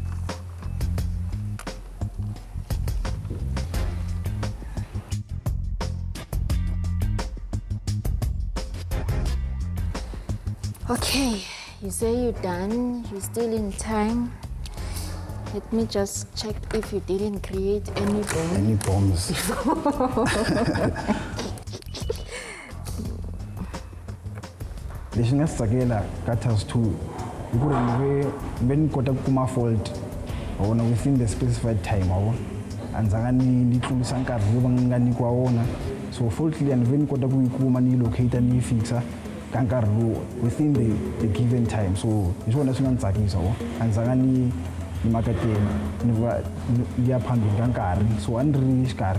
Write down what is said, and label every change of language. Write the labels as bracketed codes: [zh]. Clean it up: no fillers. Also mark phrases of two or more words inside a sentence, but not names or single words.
[en] Okay, you say you're done, you're still in time. Let me just check if you didn't create any bombs. Any bombs? [ts] Lexi nga si tsakela ka task 2 i ku ri ni ni kota ku kuma fault wona within [en] the specified time [ts] wona andzanga ni tlulisa nkarhi lowu va nga nyikiwa wona so fault leyi ni kota ku yi kuma ni locate ni yi fixa ka nkarhi lowu [en] within the given time [ts] so hi swona swi nga ni tsakisa wona andzanga ni makateni ni va ya phambili ka nkarhi so a ni ri xikarhi